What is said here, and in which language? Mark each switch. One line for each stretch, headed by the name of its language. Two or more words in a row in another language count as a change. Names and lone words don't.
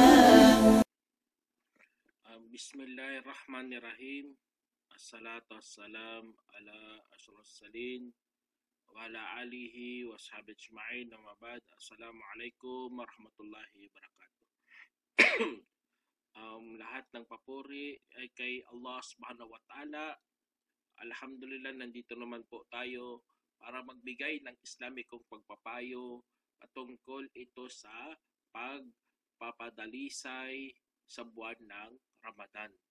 Arabic: بسم الله الرحمن الرحيم. الصلاة والسلام على أشرف المرسلين وعلى آله وصحبه أجمعين. أما بعد. السلام عليكم ورحمة الله وبركاته.
Filipino: Lahat ng papuri ay kay Allah
Arabic: سبحانه وتعالى.
Filipino: Alhamdulillah, nandito naman po tayo para magbigay ng Islamikong pagpapayo patungkol ito sa pagpapadalisay sa buwan ng Ramadan.